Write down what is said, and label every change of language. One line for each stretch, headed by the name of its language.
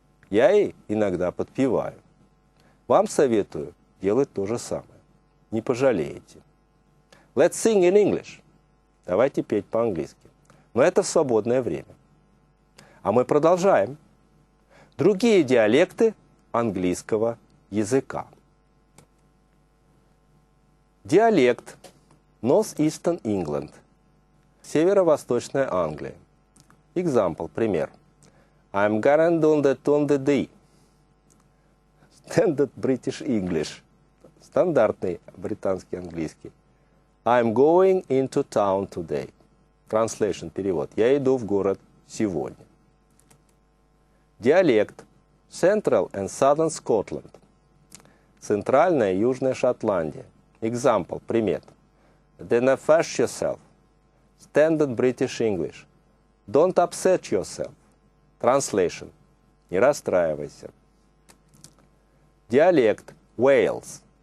Russian: Я ей иногда подпеваю. Вам советую делать то же самое. Не пожалеете.
English: Let's sing in English.
Russian: Давайте петь по-английски. Но это в свободное время. А мы продолжаем. Другие диалекты английского языка. Диалект North-Eastern England. Северо-восточная Англия.
English: Example,
Russian: пример.
English: I'm going on the day. Standard British English.
Russian: Стандартный британский английский.
English: I'm going into town today. Translation,
Russian: перевод. Я иду в город сегодня. Диалект Central and Southern Scotland. Центральная и Южная Шотландия.
English: Example,
Russian: пример.
English: Then affect yourself. Standard British English. Don't upset yourself. Translation.
Russian: Не расстраивайся. Диалект Wales.